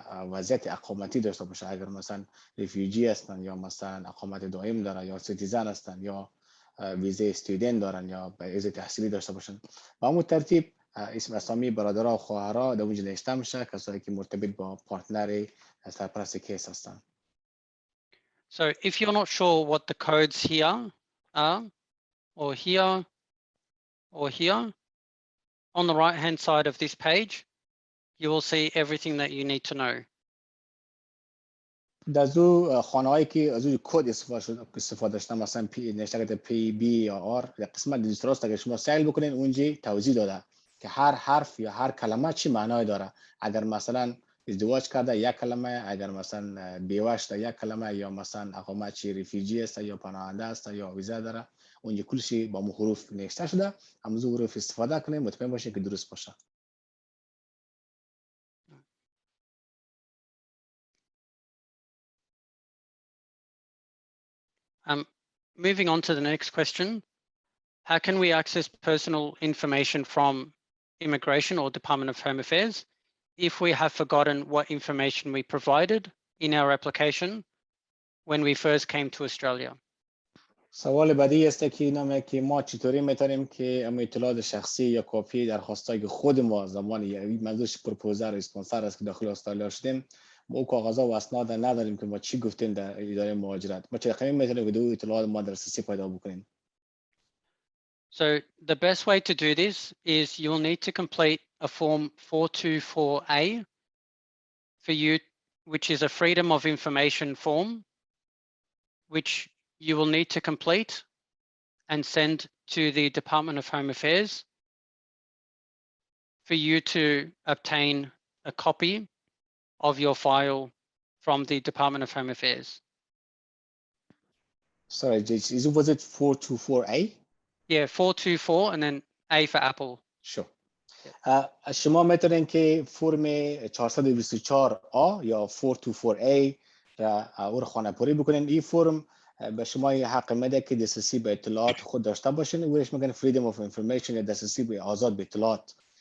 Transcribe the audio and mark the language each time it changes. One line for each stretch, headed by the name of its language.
Persian: وضعیت اقامتی داشته باشه، اگر مثلا ریفیوجی هستن یا مثلا اقامت دائم دارن یا سیتیزن هستن یا ویزه استودنت دارن یا ویزه تحصیلی داشته باشن. با همون ترتیب اسم اسامی برادرها و خواهرها در اونجا نوشته میشه، کسایی که مرتبط با پارتنر سرپرست کیس هستن.
English: So if you're not sure what the codes here are, or here, or here, on the right hand side of this page, you will see everything that you need to know.
Persian: در زو خانه‌هایی که از اون کد استفاده شده مثلا نوشته که پی بی یا آر، در قسمت دیجیتال اگر شما سیل بکنین اونجا توضیح داده که هر حرف یا هر کلمه چی معنای داره. اگر مثلا ازدواج کرده یک کلمه، اگر مثلا بیوه شده یک کلمه، یا مثلا اقامت چی ریفیوجی است یا پناهنده است یا ویزا داره، اونجا کلشی با حروف نوشته شده. همون حروف استفاده کنین، مطمئن باشین که درست باشه.
English: Moving on to the next question. How can we access personal information from Immigration or Department of Home Affairs if we have forgotten what information we provided in our application when we first came to Australia?
Persian: سوال بعدی است که اینه که ما چطوری میتونیم که اطلاعات شخصی یا کپی درخواستایی که خود ما زمانی منظورش پروپوزر اسپانسر است که داخل استرالیا شدیم، ما او کاغذها و اسناد نداریم که ما چی گفتیم در اداره مهاجرت. ما چطوری میتونیم که اطلاعات ما دسترسی پیدا بکنیم؟
English: So the best way to do this is you will need to complete a form 424A for you, which is a Freedom of Information form. which you will need to complete and send to the Department of Home Affairs for you to obtain a copy of your file from the Department of Home Affairs. Sorry, was it 424A? Yeah, 424 and then A for Apple. Sure.
Persian: شما میتونین که فرم 424A یا 424A را او رو خانه‌پوری بکنین. این فرم به شما حق میده که دسترسی به اطلاعات خود داشته باشین. اونش میگن freedom of information یا دسترسی به آزاد به اطلاعات.